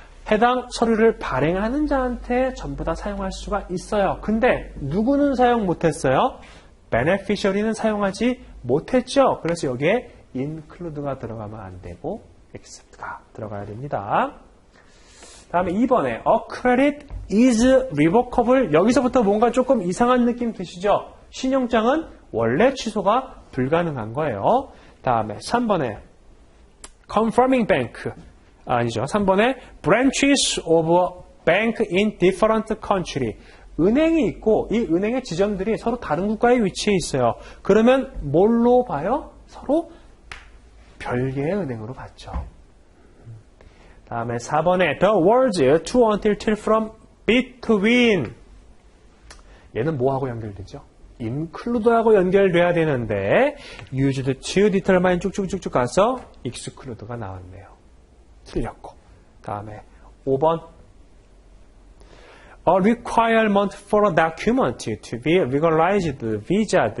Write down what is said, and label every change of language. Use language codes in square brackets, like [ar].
[ko] 해당 서류를 발행하는 자한테 전부 다 사용할 수가 있어요. 근데 누구는 사용 못했어요? beneficiary는 사용하지 못했죠. 그래서 여기에 include가 들어가면 안 되고 except가 들어가야 됩니다. 다음에 2번에 [en] a credit is revocable. [ko] 여기서부터 뭔가 조금 이상한 느낌 드시죠? 신용장은 원래 취소가 불가능한 거예요. 다음에 3번에 confirming bank, 아니죠. 3번에 [en] branches of bank in different country. [ko] 은행이 있고 이 은행의 지점들이 서로 다른 국가에 위치해 있어요. 그러면 뭘로 봐요? 서로 별개의 은행으로 봤죠. 다음에 4번에 [en] the words to, until, till, from, between. [ko] 얘는 뭐하고 연결되죠? include하고 연결돼야 되는데 used to, determine 쭉쭉쭉쭉 가서 exclude가 나왔네요. 틀렸고. 다음에 5번 [en] a requirement for a document to be regularized, visaed.